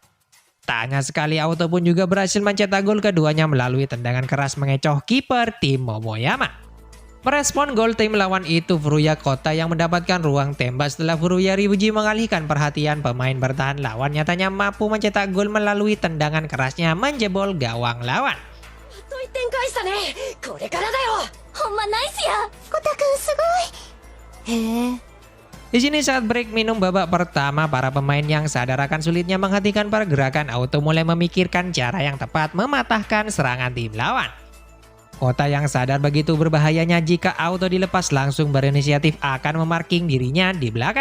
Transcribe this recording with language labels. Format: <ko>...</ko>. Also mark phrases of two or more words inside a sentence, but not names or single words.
<id>Tak hanya sekali, Auto pun juga berhasil mencetak gol keduanya melalui tendangan keras mengecoh kiper tim Momoyama. Merespon gol tim lawan itu, Furuya Kota yang mendapatkan ruang tembak setelah Furuya Ryuji mengalihkan perhatian pemain bertahan lawan nyatanya mampu mencetak gol melalui tendangan kerasnya menjebol gawang lawan.</id> <ja>と1点返したね。これからだよ。ほんまナイスや。コタくんすごい。へえ。</ja> <id>Di sini saat break minum babak pertama, para pemain yang sadar akan sulitnya menghentikan pergerakan Auto mulai memikirkan cara yang tepat mematahkan serangan tim lawan. Kota yang sadar begitu berbahayanya jika Auto dilepas langsung berinisiatif akan memarking dirinya di belakang.</id>